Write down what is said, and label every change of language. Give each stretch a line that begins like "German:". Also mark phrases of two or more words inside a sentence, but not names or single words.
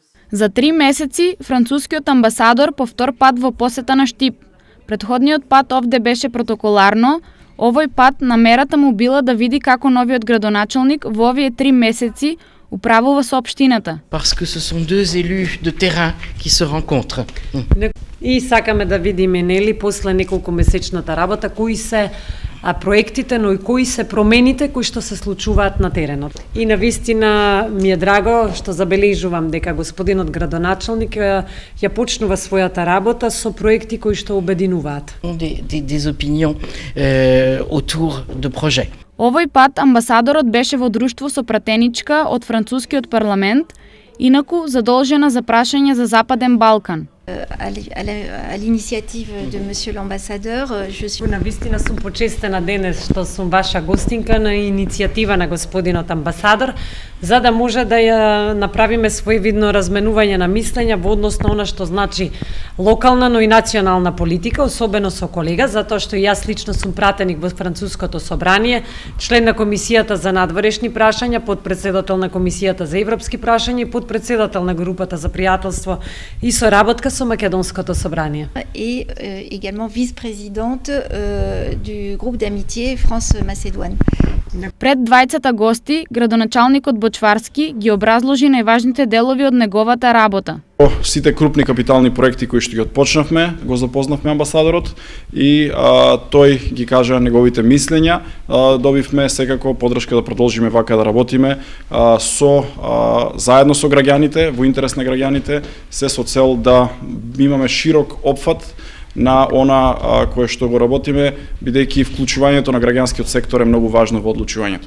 Macedonian: За 3 месеци францускиот амбасадор по втор пат во посета на Штип. Предходниот пат овде беше протоколарно, овој пат намерата му била да види како новиот градоначалник во овие 3 месеци управува со општината.
French: Parce que ce sont deux élus de terrain qui se rencontrent.
Macedonian: И сакаме да видиме, нели, после неколку месечната работа, кои се проектите, но и кои се промените кои што се случуваат на теренот. И навистина ми е драго што забележувам дека господинот градоначалник ја почнува својата работа со проекти кои што обединуваат.
French: Des opinions autour de projets.
Macedonian: Овој пат амбасадорот беше во друштво со пратеничка од францускиот парламент, инаку задолжена за прашање за Западен Балкан.
French: À l'initiative de monsieur l'ambassadeur, je suis...
Macedonian: Навистина сум почестена денес што сум ваша гостинка на иницијатива на господинот амбасадор, за да може да ја направиме своевидно разменување на мислења во однос на она што значи локална, но и национална политика, особено со колега, затоа што јас лично сум пратеник во Француското собрание, член на Комисијата за надворешни прашања, подпредседател на Комисијата за европски прашања и подпредседател на групата за пријателство и соработка со Македонското собрание.
French: Et également vice-présidente du groupe d'amitié France-Macédoine.
Macedonian: Пред двајцата гости, градоначалникот Бочварски ги образложи најважните делови од неговата работа. Сите крупни капитални проекти кои што ги отпочнавме, го запознавме амбасадорот и тој ги кажа неговите мислења. Добивме секако поддршка да продолжиме вака да работиме заедно со граѓаните, во интерес на граѓаните, се со цел да имаме широк опфат на она кое што го работиме, бидејќи вклучувањето на граѓанскиот сектор е многу важно во одлучувањето.